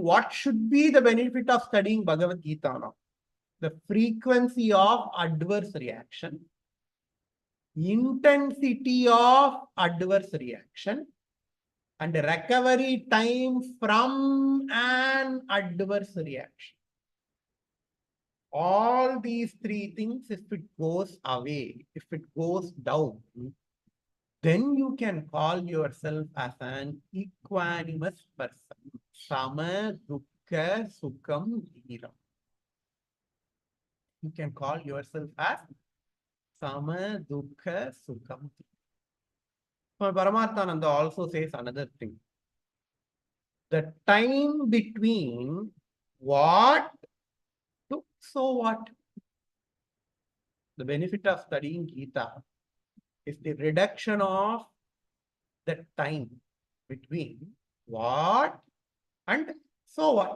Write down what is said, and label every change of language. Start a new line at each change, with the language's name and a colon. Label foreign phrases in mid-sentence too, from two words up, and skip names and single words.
English: What should be the benefit of studying Bhagavad Gita now? The frequency of adverse reaction, intensity of adverse reaction, and recovery time from an adverse reaction. All these three things, if it goes away, if it goes down, then you can call yourself as an equanimous person.
Sanskrit: Sama, dukkha, sukham, dhiram.
English: You can call yourself as
Sanskrit: Sama, dukkha, sukham.
English: Paramarthananda also says another thing. The time between what to so what. The benefit of studying Gita is the reduction of the time between what and so what.